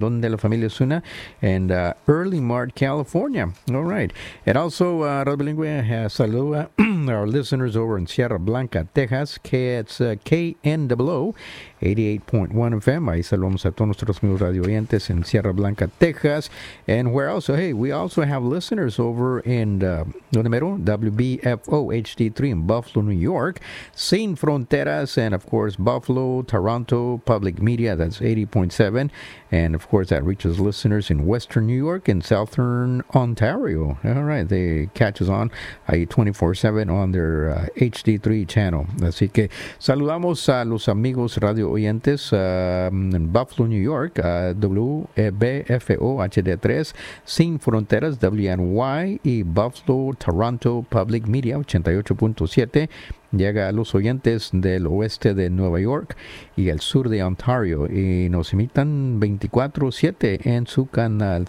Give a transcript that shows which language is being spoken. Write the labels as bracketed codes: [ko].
[es] ¿Dónde la familia Osuna? [en] And Early Mart, California. All right. And also, Radio Bilingüe, saluda our listeners over in Sierra Blanca, Texas. It's KNWO 88.1 FM. [es] Ahí saludamos a todos nuestros amigos radio oyentes en Sierra Blanca, Texas. [en] And where else? Hey, we also have listeners over in WBFO HD3 in Buffalo, New York, Sin Fronteras, and of course Buffalo, Toronto, Public Media, that's 80.7, and of course that reaches listeners in Western New York and Southern Ontario. All right, they catch us on 24/7 on their HD3 channel. [es] Así que saludamos a los amigos radio oyentes in Buffalo, New York, WBFO HD3, Sin Fronteras, WNY, y Buffalo, Toronto, Public Media, 88.7, llega a los oyentes del oeste de Nueva York y el sur de Ontario, y nos emitan 24/7 en su canal.